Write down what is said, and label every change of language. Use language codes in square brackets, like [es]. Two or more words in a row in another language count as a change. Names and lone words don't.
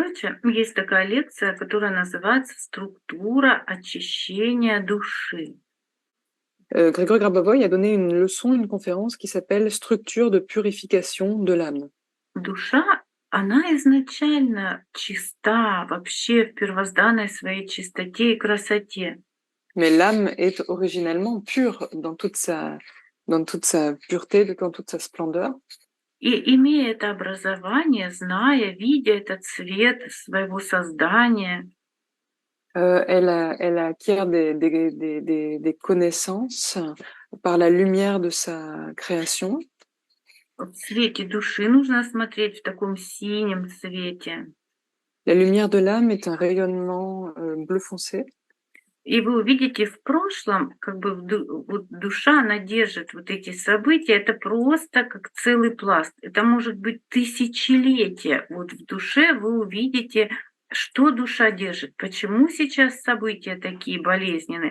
[ru] Короче, есть такая лекция, которая называется «Структура очищения души». [fr] Grégory Grabovoy a donné une leçon, une conférence qui s'appelle Structure de purification de l'âme. [ru] Душа, она изначально чиста, вообще в первозданной своей чистоте и красоте. [fr] Mais l'âme est originellement pure dans toute sa pureté, dans toute sa splendeur. [ru] И имея это образование, зная, видя этот свет своего создания, [fr] Elle acquiert des connaissances par la lumière de sa création. [ru] в свете души нужно смотреть в таком синем цвете. [fr] La lumière de l'âme est un rayonnement bleu foncé. [ru] И вы увидите в прошлом, как бы вот душа, она держит вот эти события, это просто как целый пласт. Это может быть тысячелетия. Вот в душе вы увидите, что душа держит, почему сейчас события такие болезненные.